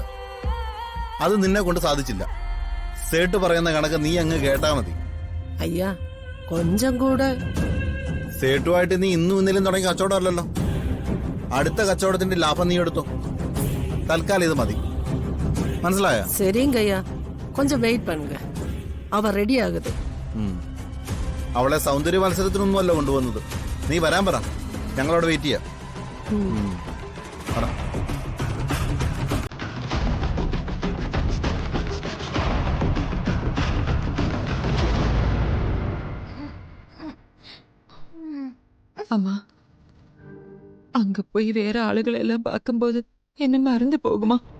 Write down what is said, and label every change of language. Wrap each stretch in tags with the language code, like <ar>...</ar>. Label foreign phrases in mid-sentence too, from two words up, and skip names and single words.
<ml>അത് നിന്നെ കൊണ്ട് സാധിച്ചില്ല. സേട്ട് പറയുന്ന കണക്ക് നീ അങ്ങ് കേട്ടാ മതി.</ml> <ta>ஐயா கொஞ்சம் கூட.</ta> <ml>സേട്ടുമായിട്ട് നീ ഇന്നും ഇന്നലും തുടങ്ങിയ കച്ചവടമല്ലല്ലോ. അടുത്ത കച്ചവടത്തിന്റെ ലാഭം നീ എടുത്തു. തൽക്കാലം ഇത് മതി, മനസ്സിലായ?</ml> <ta>சரிங்கய்யா, கொஞ்சம் வெயிட் பண்ணுங்க, அவ ரெடி ஆகுது.</ta> <ml>അവളെ സൗന്ദര്യ മത്സരത്തിനൊന്നുമല്ല കൊണ്ടുവന്നത്. നീ വരാൻ പറ, ഞങ്ങളവിടെ വെയിറ്റ് ചെയ്യാം.</ml> <ta>அம்மா, அங்க போய் வேற ஆளுகளை எல்லாம் பார்க்கும்போது என்ன மறந்து போகுமா?</ta>